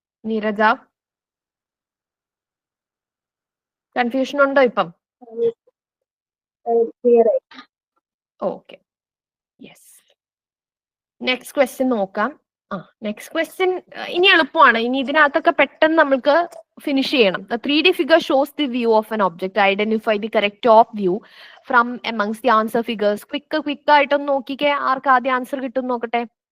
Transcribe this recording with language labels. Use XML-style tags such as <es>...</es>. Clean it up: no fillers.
<ml>Neeraja, confusion ഉണ്ടോ ഇപ്പം? Okay, yes. Next question നോക്കാം. നെക്സ്റ്റ് ക്വസ്റ്റ്യൻ ഇനി എളുപ്പമാണ്. ഇനി ഇതിനകത്തൊക്കെ പെട്ടെന്ന് നമുക്ക് ഫിനിഷ് ചെയ്യണം.</ml> <en>The 3D figure shows the view of an object. Identify the correct top view from amongst the answer figures.</en> <ml>Quick ആയിട്ടൊന്ന് നോക്കിക്കേ, ആർക്ക് ആദ്യം ആൻസർ കിട്ടും നോക്കട്ടെ.</ml>